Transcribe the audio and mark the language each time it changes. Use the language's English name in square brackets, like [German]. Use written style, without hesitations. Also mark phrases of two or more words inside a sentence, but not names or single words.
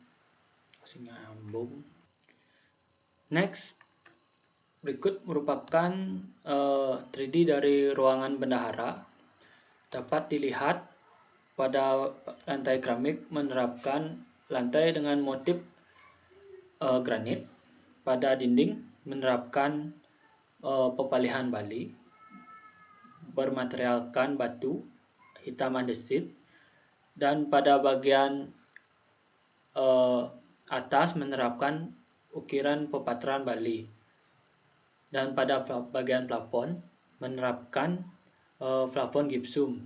[Indonesian] Next, berikut merupakan 3D dari ruangan bendahara. Dapat dilihat pada lantai keramik menerapkan lantai dengan motif granit. Pada dinding menerapkan pepalihan Bali bermaterialkan batu hitam andesit, dan pada bagian atas menerapkan ukiran pepataran Bali, dan pada bagian plafon menerapkan plafon gipsum.